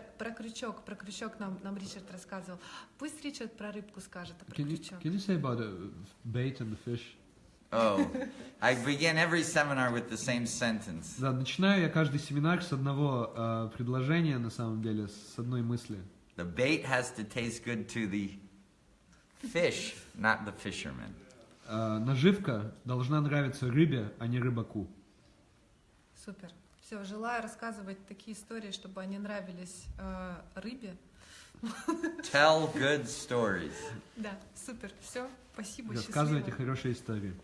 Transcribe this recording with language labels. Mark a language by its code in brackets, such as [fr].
[ru] Про крючок нам Ричард рассказывал. Пусть Ричард про рыбку скажет, а про крючок. [en] Can you say about the bait and the fish? Oh, I begin every seminar with the same sentence. [ru] Да, начинаю я каждый семинар с одного предложения, на самом деле, с одной мысли. [en] The bait has to taste good to the fish, not the fisherman. [ru] Наживка должна нравиться рыбе, а не рыбаку. Супер. Все, желаю рассказывать такие истории, чтобы они нравились рыбе. [en] Tell good stories. [ru] Да, супер. Все, спасибо. Рассказывайте хорошие истории.